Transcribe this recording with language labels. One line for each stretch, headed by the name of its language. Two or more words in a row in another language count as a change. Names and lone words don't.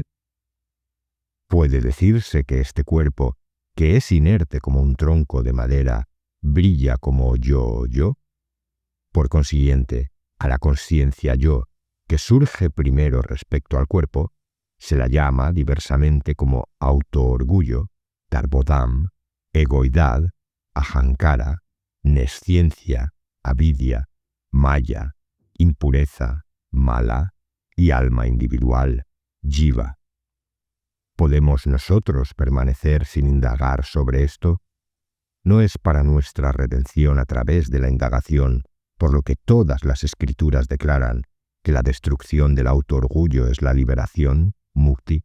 Spanish: ¿Puede decirse que este cuerpo, que es inerte como un tronco de madera, brilla como yo? Por consiguiente, a la conciencia yo, que surge primero respecto al cuerpo, se la llama diversamente como autoorgullo, darbodam, egoidad, ahankara, nesciencia, avidia, maya, impureza, mala y alma individual, jiva. ¿Podemos nosotros permanecer sin indagar sobre esto? ¿No es para nuestra redención a través de la indagación, por lo que todas las escrituras declaran que la destrucción del autoorgullo es la liberación, mukti?